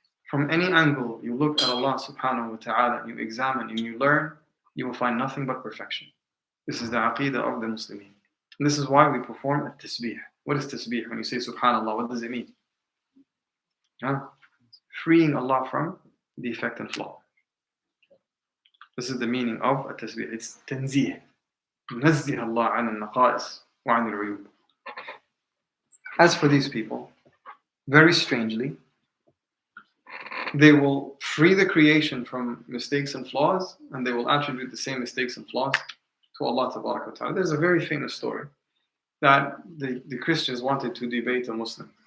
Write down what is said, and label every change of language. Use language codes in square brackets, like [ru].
[en] From any angle you look at Allah subhanahu wa ta'ala and you examine and you learn, you will find nothing but perfection. This is the aqidah of the Muslimin. And this is why we perform at-tasbih. What is tasbih? When you say subhanallah, what does it mean? Freeing Allah from defect and flaw. This is the meaning of at-tasbih. It's tanzih. [ar] نزه Allah عن النقائص وعن العيوب. [en] As for these people, very strangely, they will free the creation from mistakes and flaws, and they will attribute the same mistakes and flaws to Allah Tabaraka wa Ta'ala. There's a very famous story that the Christians wanted to debate a Muslim.